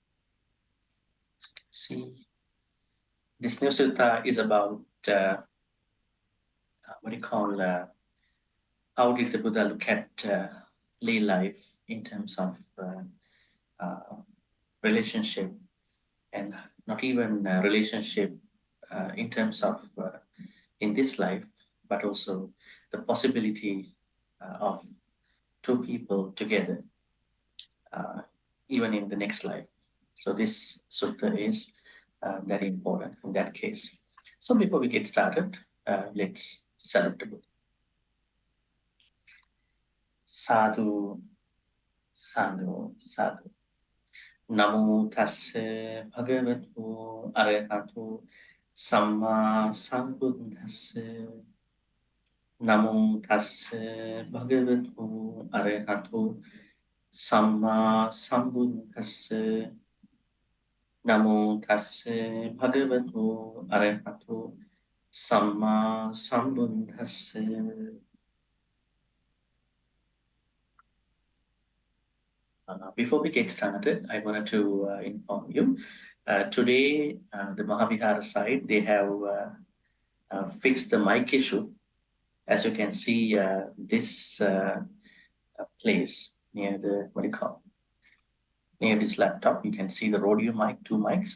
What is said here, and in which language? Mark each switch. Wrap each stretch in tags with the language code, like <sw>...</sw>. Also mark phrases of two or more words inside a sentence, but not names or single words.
<en>See, this new sutta is about how did the Buddha look at lay life in terms of relationship, and not even relationship in terms of in this life, but also the possibility of two people together even in the next life. So this sutta is very important in that case. So before we get started, let's salute the Buddha.</en> <pi>Sadhu, sadhu, sadhu. Namo tassa bhagavato arahato samma sambuddhassa. Namo tassa bhagavato arahato samma sambuddhassa. Namo tassa bhagavato arahato samma sambuddhassa.</pi> <en>Before we get started, I wanted to inform you. Today, the Mahavihara side, they have fixed the mic issue. As you can see, this place near the, near this laptop, you can see the rodeo mic, 2 mics.</en>